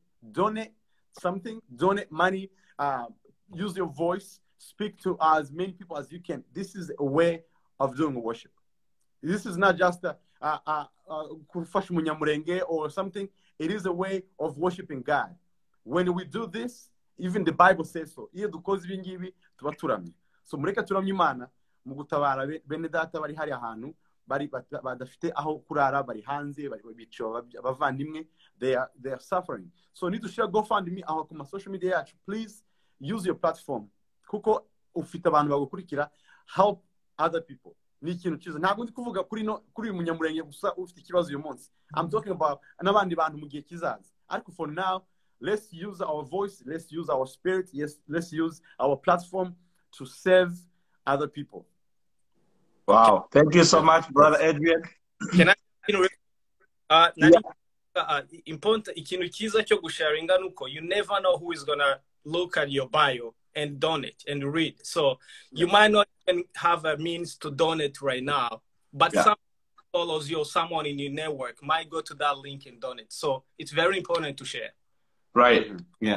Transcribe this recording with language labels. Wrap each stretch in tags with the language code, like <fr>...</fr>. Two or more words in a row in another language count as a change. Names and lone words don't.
<en>Donate something. Donate money. Use your voice. Speak to as many people as you can. This is a way of doing worship. This is not just or something. It is a way of worshiping God. When we do this, even the Bible says so.</en> <rw>Iyo dukoze ibi ngibi tuba turamye. So mureka turamye Imana mu gutabara bene data bari hari ahantu bari badafite aho kurara, bari hanze, bari bico abavandimwe,</rw> <en>they are suffering. So need to share GoFundMe</en> <rw>aho ku</rw> <en>social media yacu. Please use your platform.</en> <rw>Kuko ufite abantu bagukurikira,</rw> <en>help other people.</en> <rw>Ni ikintu cyiza. Ntabwo ndi kuvuga kuri Munyamulenge gusa ufite ikibazo uyu munsi.</rw> <en>I'm talking about</en> <rw>n'abandi bantu mu gihe kizaza.</rw> <en>Ariko for now, let's use our voice, let's use our spirit, yes, let's use our platform to serve other people. Wow. Thank you so much, Brother Adrian. Can I important</en> <rw>ikintu cyiza cyo gusharinga nuko</rw> <en>you never know who is gonna look at your bio and donate and read. So you might not even have a means to donate right now, but someone follows you or someone in your network might go to that link and donate. So it's very important to share. Right. Yeah.</en>